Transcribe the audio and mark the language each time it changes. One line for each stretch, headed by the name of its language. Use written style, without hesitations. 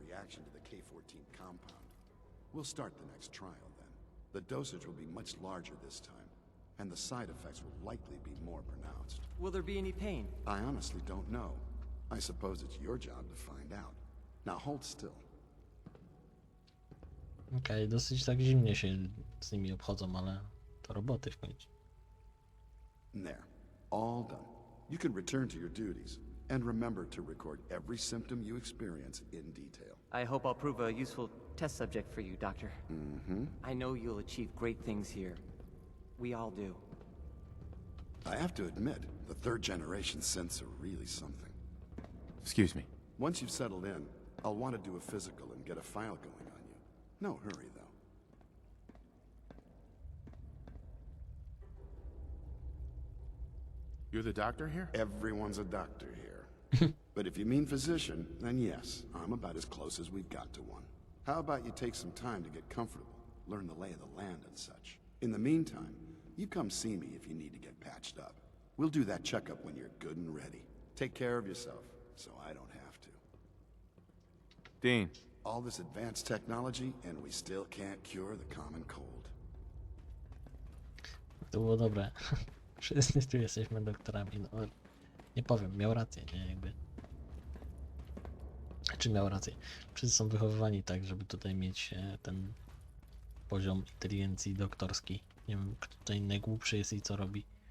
English: reaction to the K-14 compound. We'll start the next trial then. The dosage will be much larger this time, and the side effects will likely be more pronounced. Will there be any pain? I honestly don't know. I suppose it's your job to find out. Now hold still.
Polish: Okej, dosyć tak zimnie się z nimi obchodzą, ale to roboty w końcu.
English: There. All done. You can return to your duties, and remember to record every symptom you experience in detail. I hope I'll prove a useful test subject for you, Doctor. I know you'll achieve great things here. We all do. I have to admit, the third generation synths are really something. Excuse me. Once you've settled in, I'll want to do a physical and get a file going on you. No hurry, though. You're the doctor here? Everyone's a doctor here. But if you mean physician, then yes, I'm about as close as we've got to one. How about you take some time to get comfortable, learn the lay of the land and such. In the meantime, you come see me if you need to get patched up. We'll do that checkup when you're good and ready. Take care of yourself, so I don't have to. Dean. All this advanced technology, and we still can't cure the common cold.
Polish: To było dobre. Wszyscy tu jesteśmy doktorami, no nie powiem, miał rację, nie, jakby. Czy miał rację? Wszyscy są wychowywani tak, żeby tutaj mieć ten poziom inteligencji doktorski. Nie wiem, kto tutaj najgłupszy jest i co robi.